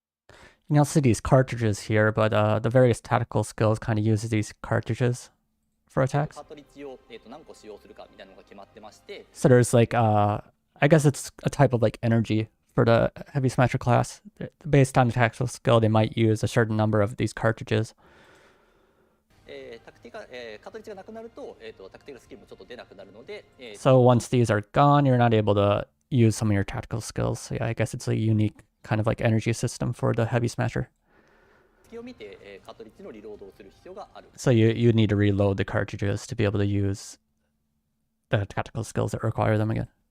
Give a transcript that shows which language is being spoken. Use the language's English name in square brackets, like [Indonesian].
[English] You can also see these cartridges here, but the various tactical skills kind of uses these cartridges for [Japanese] カ [English] attacks. [Japanese] ートリッジを、何個使用するかみたいなのが決まってまして、 [English] So there's like, I guess it's a type of like energy for the heavy smasher class. Based on the tactical skill, they might use a certain number of these cartridges. [Japanese] タクティカル、カートリッジがなくなると、タクティカルスキルもちょっと出なくなるので、 [English] So once these are gone, you're not able to use some of your tactical skills. So yeah, I guess it's a unique kind of like energy system for the heavy smasher. [Japanese] 隙を見て、カートリッジのリロードをする必要がある。 [English] So you need to reload the cartridges to be able to use the tactical skills that require them again.